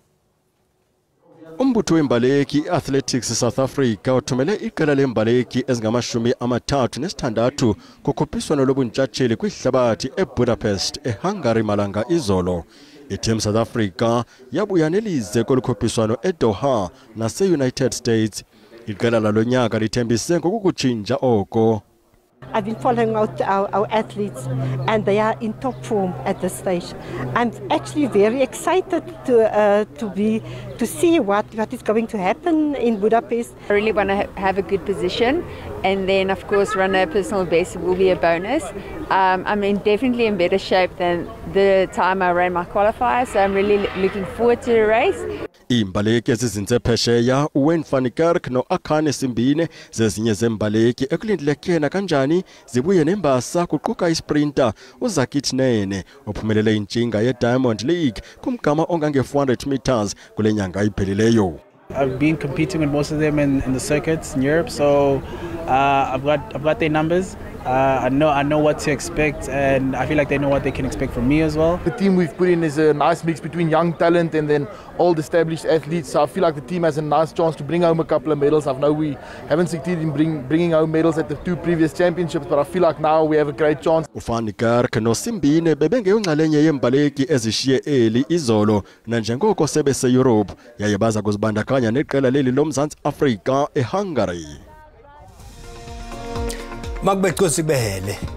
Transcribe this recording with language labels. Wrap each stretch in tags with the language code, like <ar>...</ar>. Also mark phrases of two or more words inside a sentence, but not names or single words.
<xh>Umbutho wembaleki Athletics South Africa uthumele iqela lembaleki ezingama-36 kukhuphiswano lobuntshatsheli kwihlabathi eBudapest eHungary malanga izolo. iTeam South Africa yabuya nelize kolukhuphiswano eDoha nase-United States. Iqela lalo nyaka lithembise ngokukutshintsha oko.</xh> <en>I've been following our athletes and they are in top form at this stage. I'm actually very excited to see what is going to happen in Budapest. I really want to have a good position and then of course run a personal best will be a bonus. I'm definitely in better shape than the time I ran my qualifier, so I'm really looking forward to the race.</en> <xh>Iimbaleki ezizinze phesheya uWayne van Niekerk noAkani Simbine zezinye zembaleki ekulindelekena kanjani zibuye nembasa kuquka isprinter uZakith Nene ophumelele intshinga yeDiamond League kumgama ongange-400 meters kule nyanga iphelileyo.</xh> <en>I've been competing with most of them in the circuits in Europe, so I've got their numbers. I know what to expect, and I feel like they know what they can expect from me as well. The team we've put in is a nice mix between young talent and then old established athletes. So I feel like the team has a nice chance to bring home a couple of medals. I know we haven't succeeded in bringing home medals at the 2 previous championships, but I feel like now we have a great chance.</en> <xh>uVan Niekerk noSimbine bebengeyonxalenye yembaleki ezishiye eli izolo nanjengoko sebeseEurope yaye baza kuzibandakanya neqela leli loMzantsi Afrika eHungary. Makubexosi behele.</xh>